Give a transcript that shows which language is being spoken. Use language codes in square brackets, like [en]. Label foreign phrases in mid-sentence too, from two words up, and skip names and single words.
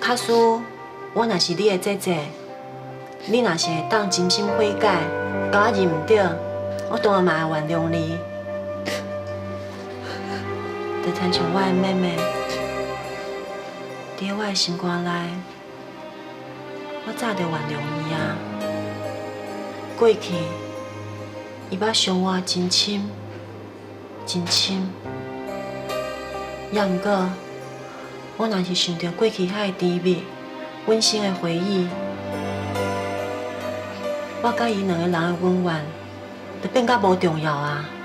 [nan] 假使我若是你的姐姐，你若是会当真心悔改，甲我认着，我当然嘛会原谅你。就亲像我的妹妹，伫我的心肝内，我早就原谅伊啊。过去，伊捌伤我真深，真深。也毋过，我若是想着过去遐个甜蜜、温馨的回忆，我甲伊两个人的温暖，就变甲无重要啊。